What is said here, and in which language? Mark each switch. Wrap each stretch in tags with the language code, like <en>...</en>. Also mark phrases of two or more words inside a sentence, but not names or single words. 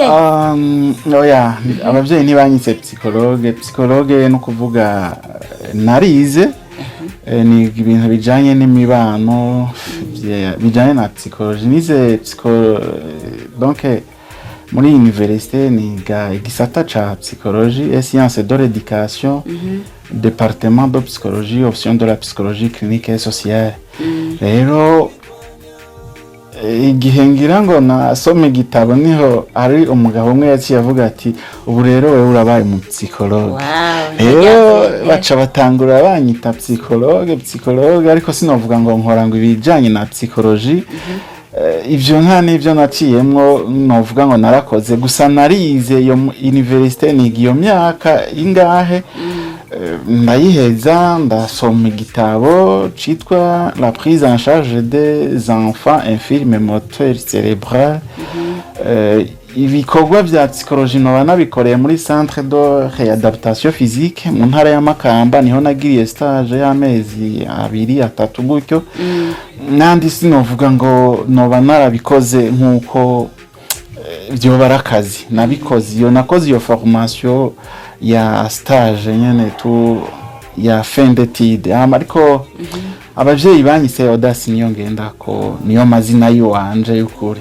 <rn>Oya abavyeyi ntibanyise Piscologue. Piscologue no kuvuga narize ni ibintu bijanye n'imibano bijanye na psychologie nize donc muri université niga igisata ca</rn> <fr>psychologie et sciences de l'éducation, département de psychologie, option de la psychologie clinique et sociale.</fr> <rn>Rero igihe ngira ngo nasome igitabo niho ari umugabo umwe yaciye avuga ati ubu rero wewe urabaye mu psychologue. Rero baca batangura banyita psychologue ariko sinovuga ngo nkora ngo ibijanye na psychologie. Ivyo nta n'ivyo naciyemwo novuga ngo narakoze gusa narize iyo université niga iyo myaka ingahe ndayiheza ndasoma igitabo citwa la prise en charge des enfants infirmes moteurs cérébrales. Ibikorwa vya psychologie no banabikoreye muri</rn> <fr>centre de réadaptation physique</fr> <rn>mu ntara ya Makamba niho nagiriye stage y'amezi 2-3 gutyo. Nandi sinovuga ngo noba narabikoze nkuko byo barakazi nabikoze iyo nakoze iyo formation ya stage nyene tu ya</rn> <fr>fin d'étude</fr> <rn>ariko abavyeyi banyise Audace Niyongendako niyo mazina yiwanje y'ukuri.</rn>